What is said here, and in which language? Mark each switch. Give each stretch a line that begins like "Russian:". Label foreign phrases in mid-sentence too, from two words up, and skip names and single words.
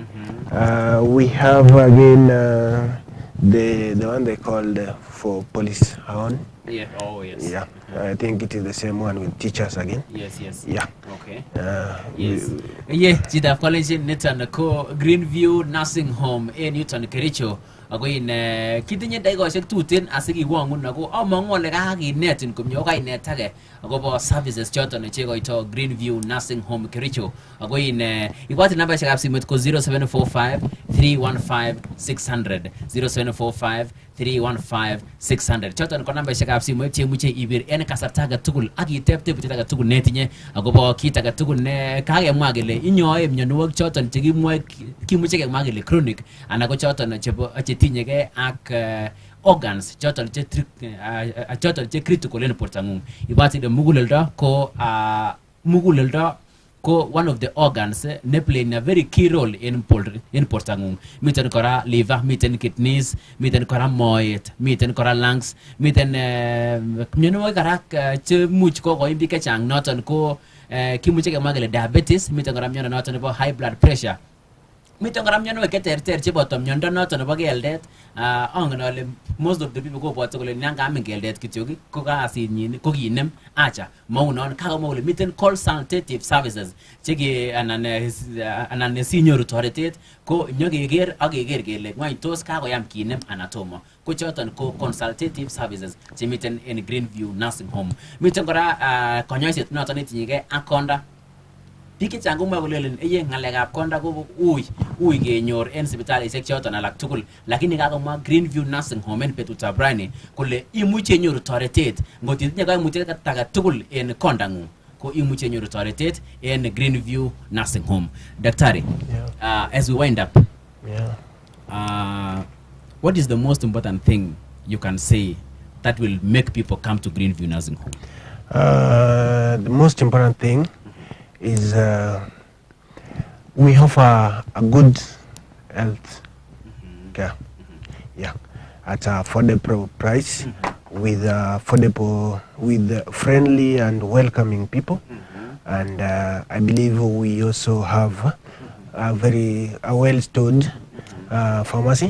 English: We have again the one they called for police on. Yeah. Oh yes. Yeah. I think it is the same one with teachers again. Yes. Yes. Yeah. Okay. Yes.
Kalenjin: Jida College Newton ko Greenview Nursing Home in Newton Kericho. Ako in kitinye daigosiek tuten asikiwongun ako amongole kakinetin komyo kainetake akobo services choton chekoito Greenview Nursing Home Kericho. Ako in ibwati nambeshekab simet ko 0745 315 600 0745 315 600 choton ko nambeshekab simet chemuche ibir en kasarta age tugul ak itep tebutiet age tugul netinye akobo kit age tugul ne kakemwa kele inyoe mionwogik choton chekimwoe kimuche kemwa kele chronic anan ko choton chebo tinyege ak organs choton che critical en portangung ibati de muguleldo ko
English: one of the organs ne play a very key role
Kalenjin: in portangung miten kora liver miten kidneys miten kora moet miten kora lungs miten mionwogik kora che much ko imbi kechang noton ko kimuche kemwa kele diabetes miten kora miondo noton nebo
English: high blood pressure
Kalenjin: Miten kora mionwek cheterter cheboto miondo noton nebo keldet. Angen ale
English: most of the people
Kalenjin: kobwote kole nan kaamin keldet kityo ko kasinyin ko kinem acha maunon kakomwa kole miten
English: consultative services
Kalenjin: cheke anan sinyoru toretet ko nyokeker ak keker kele ngwany tos kakoyam kinem anatomo ko choton ko
English: consultative services
Kalenjin: chemiten en Greenview Nursing Home. Miten kora konyoiset noton netinyegei ak konda. Bik chechang komwa kolelen eye ngalekab konda ko ui kenyor en sipitalisiek choton alak tugul, lakini kakomwa Greenview Nursing Home en betutab rani kole imuche inyoru toretet ngot itinye kaimutiet age tugul en kondangung ko imuche inyoru toretet en Greenview Nursing Home.
English: Daktari, as we wind up, what is the most important thing you can say that will make people come to Greenview Nursing Home? The most important thing is we offer a good health care, at a affordable price, with friendly and welcoming people, and I believe we also have a well-stored pharmacy.